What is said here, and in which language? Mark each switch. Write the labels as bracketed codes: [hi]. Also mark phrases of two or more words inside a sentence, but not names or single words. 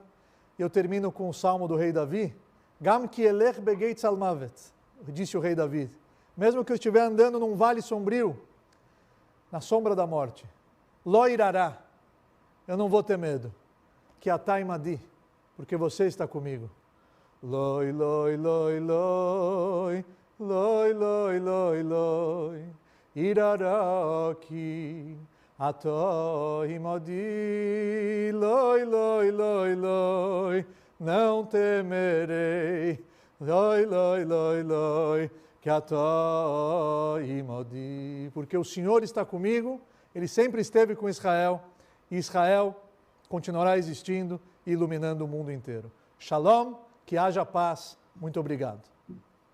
[pt] Eu termino com o salmo do rei Davi. [he] גם כי אלך בגיא צלמוות, [pt] disse o rei Davi. Mesmo que eu estiver andando num vale sombrio, na sombra da morte, [he] לא אירא, [pt] eu não vou ter medo. [he] כי אתה עמדי, [pt] porque você está comigo. [he] Loi, loi, loi, loi, loi, loi, loi, loi, אירא כי אתה עמדי, loi, loi, loi, loi, [pt] não temerei, [he] loi, loi, loi, loi, כי אתה [pt] imadi, porque o Senhor está comigo, Ele sempre esteve com Israel, e Israel continuará existindo e iluminando o mundo inteiro. Shalom, que haja paz. Muito obrigado.